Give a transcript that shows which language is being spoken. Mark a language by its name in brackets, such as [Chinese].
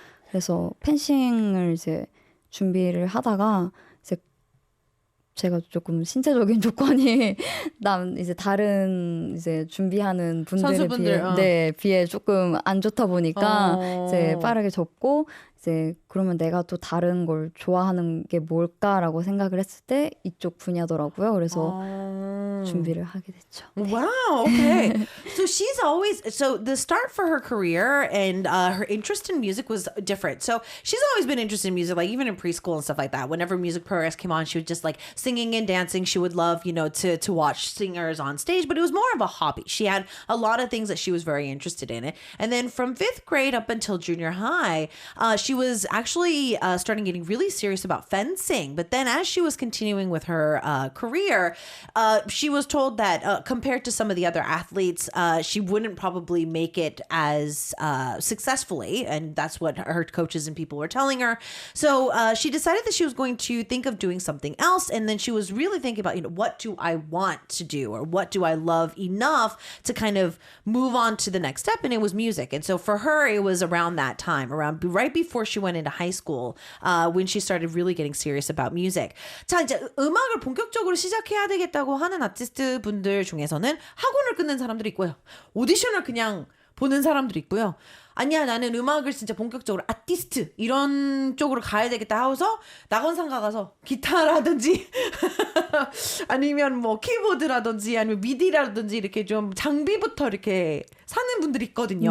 [Korean] 그래서 펜싱을 이제 준비를 하다가 이제 제가 조금 신체적인 조건이 이제 다른 이제 준비하는 분들에 선수분들, 비해 조금 안 좋다 보니까 이제 빠르게 접고 이제 그러면 내가 또 다른 걸 좋아하는 게 뭘까라고 생각을 했을 때 이쪽 분야더라고요. 그래서 준비를 하게 됐죠. [English] Wow. Okay. So the start for her career and her interest in music was different. So she's always been interested in music, like even in preschool and stuff like that. Whenever music progress came on, she would just like singing and dancing. She would love, to watch singers on stage, but it was more of a hobby. She had a lot of things that she was very interested in it. And then from 5th grade up until junior high, she was actually starting getting really serious about fencing. But then as she was continuing with her career, she was told that compared to some of the other athletes, she wouldn't probably make it as successfully. And that's what her coaches and people were telling her. So she decided that she was going to think of doing something else. And then she was really thinking about, what do I want to do? Or what do I love enough to kind of move on to the next step? And it was music. And so for her, it was around that time, around right before she went into high school, when she started really getting serious about music. [Korean] 자, 이제 음악을 본격적으로 시작해야 되겠다고 하는 아티스트 분들 중에서는 학원을 끊는 사람들이 있고요. 오디션을 그냥 보는 사람들이 있고요. 아니야, 나는 음악을 진짜 본격적으로 아티스트 이런 쪽으로 가야 되겠다 하고서 낙원상 가서 기타라든지 아니면 뭐 키보드라든지 아니면 미디라든지 이렇게 좀 장비부터 이렇게 사는 분들이 있거든요.